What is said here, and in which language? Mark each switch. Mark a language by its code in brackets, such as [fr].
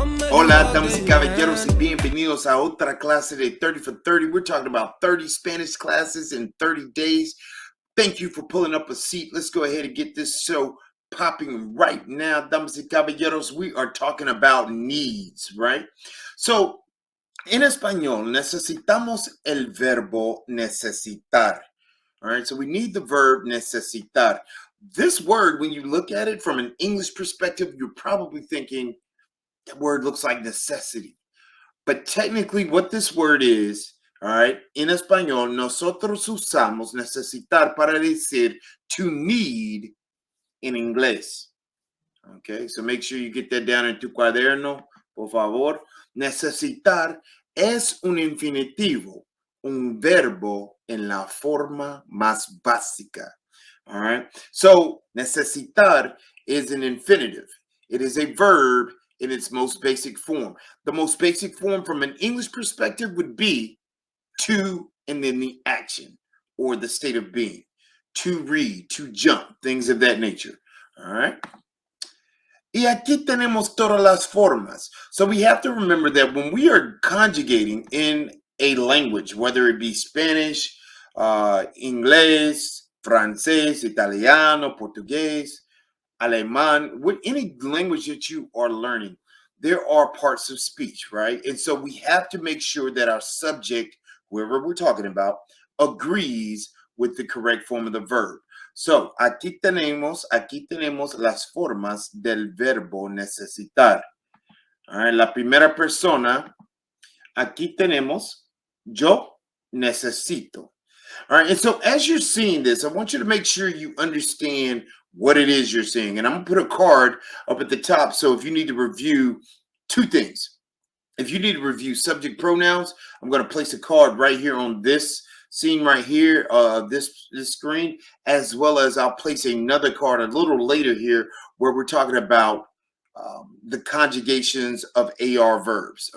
[es] Hola, damas y caballeros, y bienvenidos a otra clase de 30 for 30. [en] We're talking about 30 Spanish classes in 30 days. Thank you for pulling up a seat. Let's go ahead and get this show popping right now. [es] Damas y caballeros, [en] we are talking about needs, right? [es] So, en español, necesitamos el verbo necesitar. [en] All right, so we need the verb necesitar. This word, when you look at it from an English perspective, you're probably thinking that word looks like necessity. But technically, what this word is, all right, [es] en español, nosotros usamos necesitar para decir [en] to need in inglés. Okay, so make sure you get that down in [es] tu cuaderno, por favor. Necesitar es un infinitivo, un verbo en la forma más básica. [en] All right, so necesitar is an infinitive. It is a verb in its most basic form. The most basic form from an English perspective would be to and then the action or the state of being. To read, to jump, things of that nature. All right. [es] Y aquí tenemos todas las formas. [en] So we have to remember that when we are conjugating in a language, whether it be Spanish, Inglés, Francés, Italiano, Portugués, Alemán, with any language that you are learning, there are parts of speech, right? And so we have to make sure that our subject, whoever we're talking about, agrees with the correct form of the verb. [es] So, aquí tenemos las formas del verbo necesitar. [en] All right, [es] la primera persona, aquí tenemos yo necesito. [en] All right, and so as you're seeing this, I want you to make sure you understand what it is you're seeing. And I'm going to put a card up at the top. So if you need to review two things, if you need to review subject pronouns, I'm going to place a card right here on this scene right here, this screen, as well as I'll place another card a little later here where we're talking about the conjugations of AR verbs.